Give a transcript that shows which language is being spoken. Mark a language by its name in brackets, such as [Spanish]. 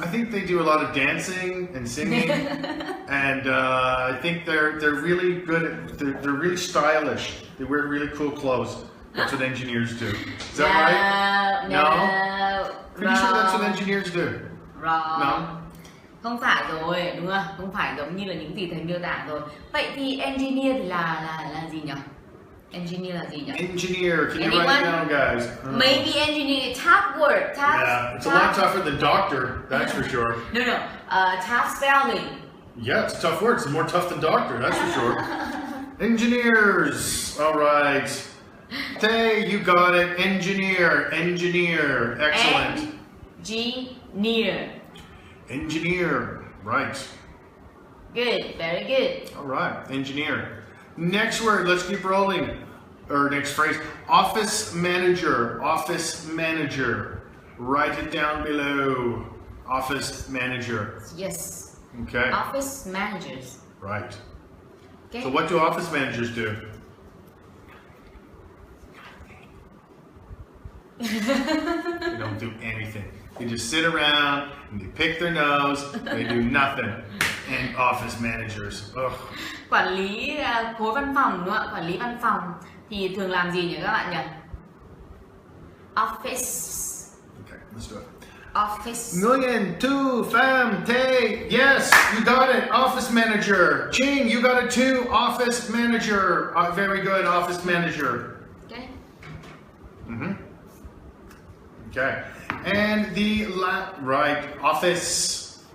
[English] I think they do a lot of dancing and singing, and I think they're really good at. They're really stylish. They wear really cool clothes. That's what engineers do. Is that right? No. Pretty sure that's what engineers do. Wrong. No. [Vietnamese] Không phải rồi, đúng không? Không phải giống như là những gì thầy miêu tả rồi. Vậy thì engineer thì là gì nhỉ? Engineer là gì nhỉ? [English] Engineer, can you write it down, guys? Maybe engineer, tough word. Yeah, it's a lot tougher than doctor, that's for sure. No. Tough spelling. Yeah, it's a tough word. It's more tough than doctor, that's for sure. Engineers, all right. Tay, you got it. Engineer, excellent. Engineer, right. Good, very good. All right, engineer. Next word, let's keep rolling. Or next phrase, office manager. Write it down below. Office manager. Yes. Okay. Office managers. Right. Okay. So what do office managers do? They don't do anything. They just sit around and they pick their nose. They do nothing. And office managers. Ugh. [Vietnamese] Quản lý khối văn phòng đúng không ạ? Quản lý văn phòng thì thường làm gì nhỉ các bạn nhỉ? [English] Office. Okay, let's do it. Office. Nguyen, Tu, Pham, Tay, yes, you got it. Office manager. Ching, you got it too. Office manager. Very good, office manager. Okay. Okay. And the right, office